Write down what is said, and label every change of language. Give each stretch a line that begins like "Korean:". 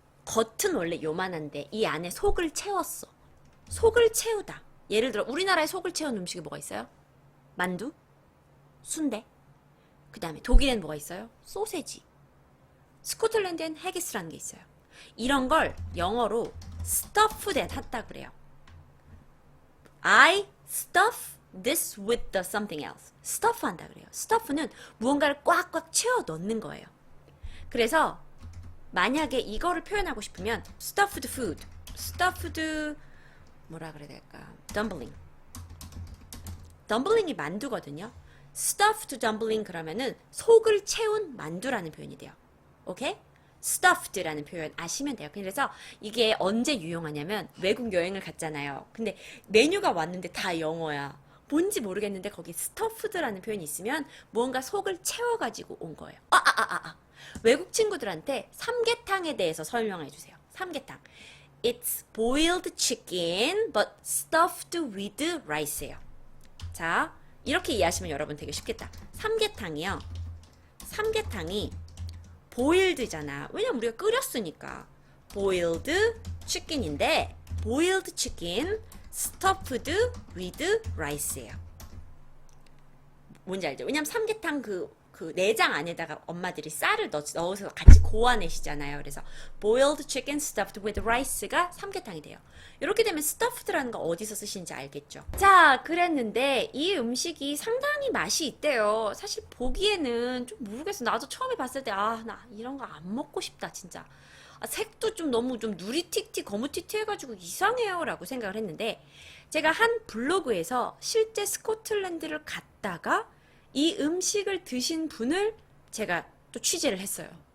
Korean: 겉은 원래 요만한데 이 안에 속을 채웠어. 속을 채우다. 예를 들어 우리나라에 속을 채운 음식이 뭐가 있어요? 만두? 순대? 그 다음에 독일엔 뭐가 있어요? 소세지. 스코틀랜드엔 해기스라는 게 있어요. 이런 걸 영어로 stuffed 했다 그래요.
English: I stuff this with the something else.
Korean: stuff 한다 그래요. stuff는 무언가를 꽉꽉 채워 넣는 거예요. 그래서 만약에 이거를 표현하고 싶으면
English: stuffed food,
Korean: stuffed 뭐라 그래야 될까? dumpling이 만두거든요.
English: stuffed dumpling
Korean: 그러면은 속을 채운 만두라는 표현이 돼요. 오케이? stuffed라는 표현 아시면 돼요. 그래서 이게 언제 유용하냐면 외국 여행을 갔잖아요. 근데 메뉴가 왔는데 다 영어야. 뭔지 모르겠는데 거기 stuffed라는 표현이 있으면 무언가 속을 채워가지고 온 거예요. 외국 친구들한테 삼계탕에 대해서 설명해 주세요. 삼계탕.
English: It's boiled chicken but stuffed with rice예요.
Korean: 자, 이렇게 이해하시면 여러분 되게 쉽겠다. 삼계탕이요. 삼계탕이 boiled잖아. 왜냐면 우리가 끓였으니까.
English: boiled chicken인데 boiled chicken stuffed with rice예요.
Korean: 뭔지 알죠? 왜냐면 삼계탕 그 내장 안에다가 엄마들이 쌀을 넣어서 같이 고아내시잖아요. 그래서
English: boiled chicken stuffed with rice가
Korean: 삼계탕이 돼요. 이렇게 되면 stuffed라는 거 어디서 쓰시는지 알겠죠? 자, 그랬는데 이 음식이 상당히 맛이 있대요. 사실 보기에는 좀 모르겠어. 나도 처음에 봤을 때 나 이런 거 안 먹고 싶다 진짜. 색도 좀 너무 좀 누리틱틱 거무튀튀 해가지고 이상해요 라고 생각을 했는데 제가 한 블로그에서 실제 스코틀랜드를 갔다가 이 음식을 드신 분을 제가 또 취재를 했어요.